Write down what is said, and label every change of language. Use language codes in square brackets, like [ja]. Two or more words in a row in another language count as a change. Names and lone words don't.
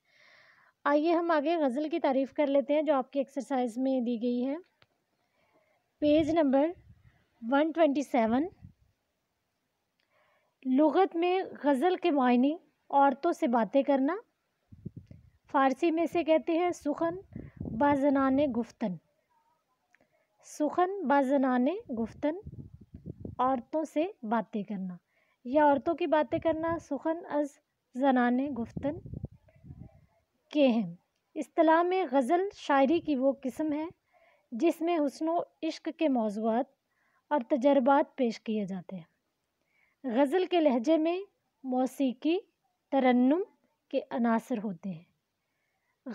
[ur] آئیے ہم آگے غزل کی تعریف کر لیتے ہیں جو آپ کی ایکسرسائز میں دی گئی ہے۔ پیج نمبر 127۔ لغت میں غزل کے معنی عورتوں سے باتیں کرنا، فارسی میں سے کہتے ہیں [fa] سخن با زنان گفتن۔ سخن با زنان گفتن، [ur] عورتوں سے باتیں کرنا یا عورتوں کی باتیں کرنا [fa] سخن از زنان گفتن [ur] کے ہیں۔ اصطلاح میں غزل شاعری کی وہ قسم ہے جس میں حسن و عشق کے موضوعات اور تجربات پیش کیے جاتے ہیں۔ غزل کے لہجے میں موسیقی، ترنم کے عناصر ہوتے ہیں۔